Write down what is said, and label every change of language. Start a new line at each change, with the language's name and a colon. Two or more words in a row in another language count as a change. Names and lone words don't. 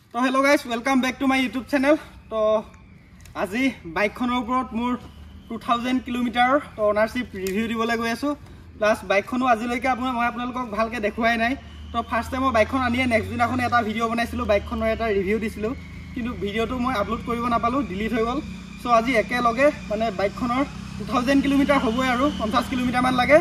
English: तो hello guys welcome back to my YouTube channel.
Assamese: तो आज बाइकखনৰ ওপৰত মোৰ 2000 কিলোমিটাৰ তো
English: ownership review
Assamese: দিবলৈ গৈ আছো। প্লাস বাইকখনো আজিলৈকে মই আপোনালোকক ভালকে দেখুৱাই নাই। তো
English: first time
Assamese: মই বাইকখন আনিয়ে নেক্সট দিনাখন এটা ভিডিও বনাইছিলো, বাইকখনৰ এটা ৰিভিউ দিছিলো, কিন্তু ভিডিওটো মই আপলোড কৰিব নাপালো, ডিলিট হৈ গ'ল। সো আজি একেলগে মানে বাইকখনৰ 2000 কিলোমিটাৰ হ'বই আৰু 50 কিলোমিটাৰ মান লাগে।